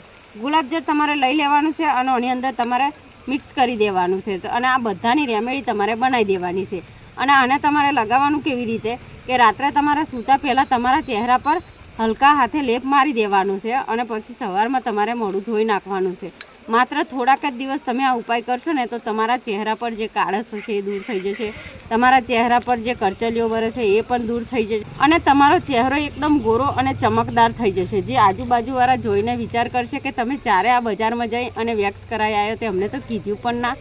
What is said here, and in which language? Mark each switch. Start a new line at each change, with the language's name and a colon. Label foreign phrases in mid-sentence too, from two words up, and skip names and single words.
Gujarati: ગુલાબજળ તમારે લઈ લેવાનું છે અને આની અંદર તમારે મિક્સ કરી દેવાનું છે અને આ બધાની રેમેડી તમારે બનાવી દેવાની છે। અને આને તમારે લગાવવાનું કેવી રીતે કે રાત્રે તમારે સૂતા પહેલા તમારા ચહેરા પર હલકા હાથે લેપ મારી દેવાનું છે અને પછી સવારમાં તમારે મોઢું ધોઈ નાખવાનું છે। માત્ર થોડાક જ દિવસ તમે આ ઉપાય કરશો ને તો તમારા ચહેરા પર જે કાળસો છે એ દૂર થઈ જશે, તમારા ચહેરા પર જે કરચલીઓ વરે છે એ પણ દૂર થઈ જશે અને તમારો ચહેરો એકદમ ગોરો અને ચમકદાર થઈ જશે, જે આજુબાજુવાળા જોઈને વિચાર કરશે કે તમે ચારે આ બજારમાં જઈ અને વેક્સ કરાવી આવ્યો તે અમને તો કીધું પણ ના.